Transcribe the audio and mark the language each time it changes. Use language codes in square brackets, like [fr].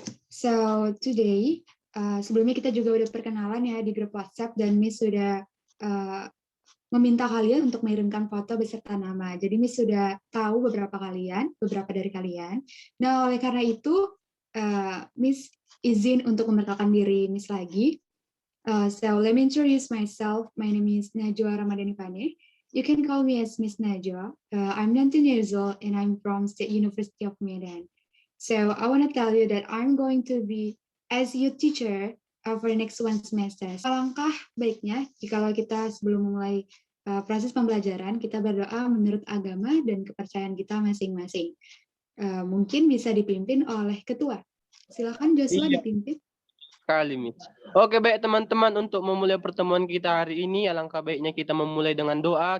[en] So today, [id] sebelumnya kita juga udah perkenalan ya di grup WhatsApp dan Miss sudah meminta kalian untuk mengirimkan foto beserta nama. Jadi Miss sudah tahu beberapa dari kalian. Nah, oleh karena itu, Miss izin untuk memperkenalkan diri Miss lagi. [en] So let me introduce myself. My name is Najwa Ramadhani Pane. You can call me as Miss Najwa. I'm 19 years old and I'm from State University of Medan. So I want to tell you that I'm going to be as your teacher for the next one semester. [id] Alangkah baiknya jika kita sebelum memulai proses pembelajaran, kita berdoa menurut agama dan kepercayaan kita masing-masing. Mungkin bisa dipimpin oleh ketua. Silakan Joshua dipimpin. Sekali, Miss. Oke, baik teman-teman, untuk memulai pertemuan kita hari ini, alangkah baiknya kita memulai dengan doa.